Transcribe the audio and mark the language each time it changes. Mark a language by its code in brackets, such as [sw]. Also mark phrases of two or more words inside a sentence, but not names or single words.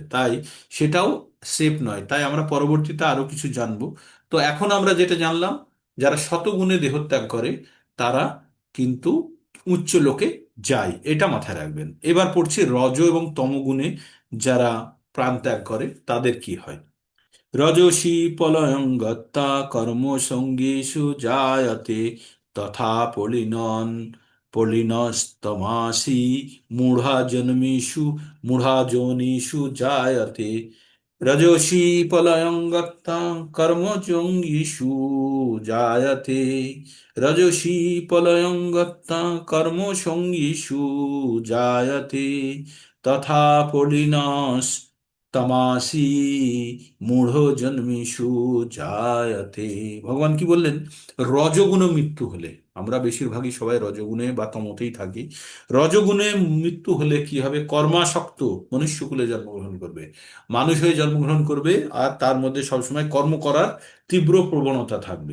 [bn] তাই সেটাও সেফ নয়। তাই আমরা পরবর্তীতে আরো কিছু জানবো। তো এখন আমরা যেটা জানলাম, যারা শতগুণে দেহত্যাগ করে তারা কিন্তু উচ্চ লোকে যায়, এটা মাথায় রাখবেন। এবার পড়ছি রজ এবং তমগুণে যারা প্রাণ ত্যাগ করে তাদের কি হয়। [sa] রজসী পলয়ং গত্তা কর্মসঙ্গীষু জায়তে তথা পলিনস্তমাসি মূঢ়া জন্মিষু মূঢ়া যোনিষু জায়তে। রজসী পলয়ং গত্তা কর্মসঙ্গীষু জায়তে। রজসী পলয়ং গত্তা কর্মসঙ্গীষু জায়তে তথা তমাসি মূঢ় জন্মিষু জায়তে। [bn] ভগবান কি বললেন? রজগুণ মৃত্যু হলে আমরা বেশিরভাগই সবাই রজগুণে বা তমতেই থাকি। রজগুণে মৃত্যু হলে কি হবে? কর্মাসক্ত মনুষ্যকুলে জন্মগ্রহণ করবে, মানুষ হয়ে জন্মগ্রহণ করবে, আর তার মধ্যে সবসময় কর্ম করার তীব্র প্রবণতা থাকবে।